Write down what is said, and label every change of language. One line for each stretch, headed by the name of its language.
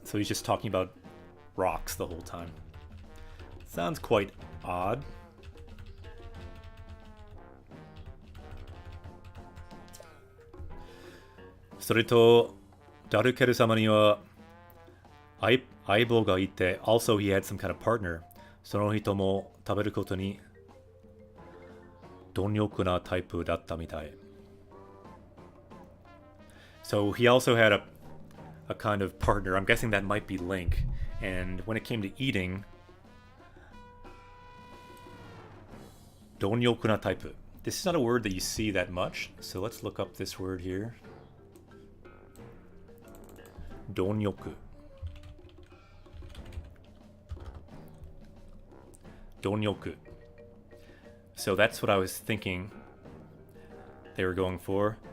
English: So he's just talking about rocks the whole time. Sounds quite odd. So
Japanese: ダルケル様には相棒がいて
English: Also he had some kind of partner.
Japanese: その人も食べることに貪欲なタイプだったみたい
English: So he also had a kind of partner. I'm guessing that might be Link. And when it came to eating, 貪欲な type. This is not a word that you see that much, so let's look up this word here. 貪欲 貪欲 So that's what I was thinking they were going for.